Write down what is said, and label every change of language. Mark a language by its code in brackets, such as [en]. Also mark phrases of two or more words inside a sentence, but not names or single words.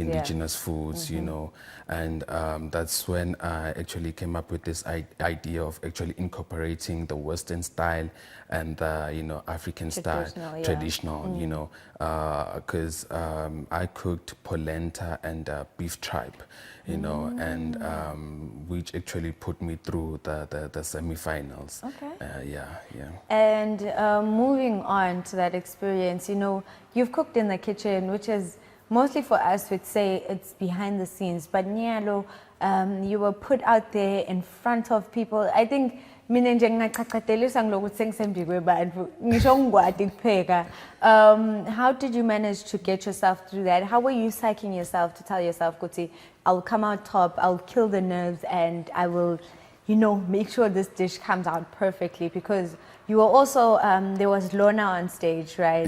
[en] indigenous foods, you know, and that's when I actually came up with this idea of actually incorporating the Western style and the African style, traditional, you know, because I cooked polenta and beef tripe, you know, and which actually put me through the semi-finals. Okay. Yeah. And moving on to that experience, you've cooked in the kitchen, which is mostly for us, we'd say it's behind the scenes. But Nyalo, you were put out there in front of people. I think [ss] mina nje ngingaqaqatelisa ngilokuthi sengisembi kwebantu ngisho ngikwadi kupheka. [en] How did you manage to get yourself through that? How were you psyching yourself to tell yourself, Kuti, I'll come out top, I'll kill the nerves, and I will, make sure this dish comes out perfectly? Because you were also, there was Lorna on stage, right?